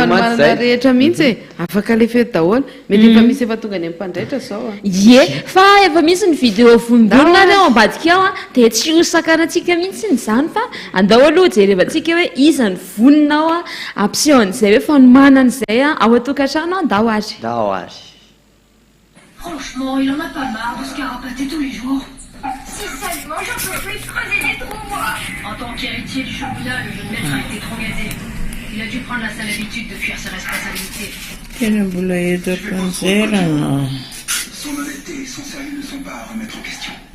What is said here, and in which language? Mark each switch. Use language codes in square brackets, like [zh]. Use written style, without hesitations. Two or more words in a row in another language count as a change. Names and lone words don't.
[mg] mantsy rehetra mihitsy afaka lefety daholo mety efa misy efa tonga ny mpandraitra zao fa efa misy ny vidéo vonongonina ny ao ambadika ao dia tsy hosakanatsika mihitsy ny zany fa andao aloha jerevantsika hoe iza ny voninao ampisehoan'izay hoe fanomanan'izay ao atokantrano andao azy [fr] Franchement, il en a pas marre de se carapater tous les jours. Si seulement j'en peux plus creuser des trous, moi. En tant qu'héritier du championnat, le jeune maître a été trop gâté. Il a dû prendre la sale habitude de fuir ses responsabilités. Son honnêteté et son sérieux ne sont pas à remettre en question.